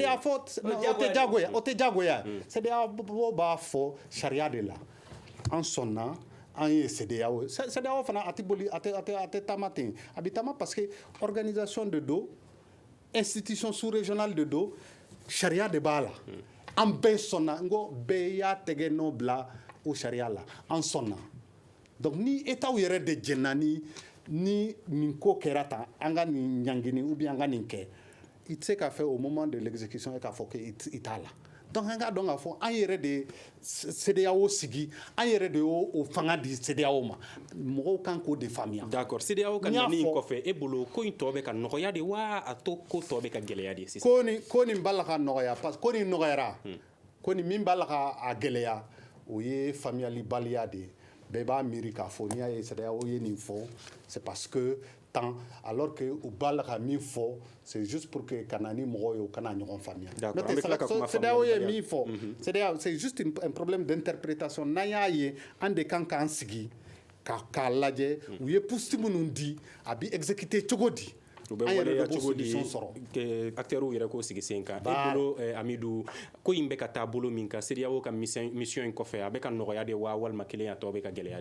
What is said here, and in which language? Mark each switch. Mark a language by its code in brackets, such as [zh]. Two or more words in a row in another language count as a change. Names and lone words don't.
[bm] o tɛ diyagoya CEDEAO b'a fɔ sariya de la an sɔnna an ye CEDEAO fana a tɛ boli a tɛ taama ten a bɛ taama parce que organisation de don [fr] institution sous-régionale [bm] de don sariya de b'a la an bɛɛ sɔnna n ko bɛɛ y'a tɛgɛ nɔ bila o sariya la an sɔnna donc ni État yɛrɛ de jɛnna ni nin ko kɛra tan an ka nin ɲangini ou bien an ka nin kɛ i tɛ se k'a fɛ [fr] au moment de l'exécution [bm] k'a fɔ k'i t'a la donc an k'a dɔn k'a fɔ an yɛrɛ de CEDEAO sigi an yɛrɛ de y'o fanga di CEDEAO ma mɔgɔw kan k'o de faamuya. d'accord CEDEAO ka nani in kɔfɛ e bolo ko in tɔ bɛ ka nɔgɔya de wa a to ko tɔ bɛ ka gɛlɛya de sisan. ko nin b'a la ka nɔgɔya parce que ko nin nɔgɔyara ko nin min b'a la ka gɛlɛya o ye faamuyalibaliya de ye bɛɛ b'a miiri k'a fɔ n'i y'a ye CEDEAO ye nin fɔ [fr] c'est parce que tant alors que [bm] u b'a la ka min fɔ [fr] c'est juste pour que [bm] ka na ni mɔgɔw ye u kana ɲɔgɔn faamuya. CEDEAO ye min fɔ CEDEAO [fr] c'est juste un problème d'interprétation [bm] n'an y'a ye an de kan k'an sigi k'a lajɛ u ye pusti minnu di a bɛ exécuter cogo di. u bɛ waleya cogo di acteurs yɛrɛ k'o sigi sen kan e bolo Amidu ko in bɛ ka taa bolo min kan CEDEAO ka mission in kɔfɛ a bɛ ka nɔgɔya de wa walima kelen a tɔ bɛ ka gɛlɛya de.